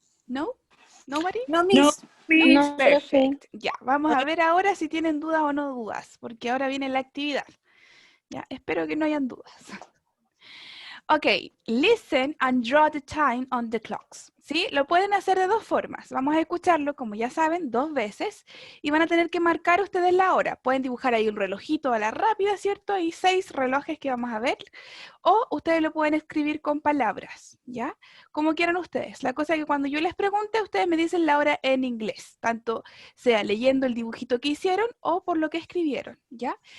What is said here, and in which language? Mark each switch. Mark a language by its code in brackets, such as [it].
[en] No? Nobody? No, Miss. No, perfect. [es] Ya, vamos a ver ahora si tienen dudas o no dudas, porque ahora viene la actividad. Ya, espero que no hayan dudas. [en] Ok, listen and draw the time on the clocks. [es] ¿Sí? Lo pueden hacer de dos formas. Vamos a escucharlo, como ya saben, 2 veces y van a tener que marcar ustedes la hora. Pueden dibujar ahí un relojito a la rápida, ¿cierto? Y 6 relojes que vamos a ver. O ustedes lo pueden escribir con palabras, ¿ya? Como quieran ustedes. La cosa es que cuando yo les pregunte, ustedes me dicen la hora en inglés, tanto sea leyendo el dibujito que hicieron o por lo que escribieron, ¿ya?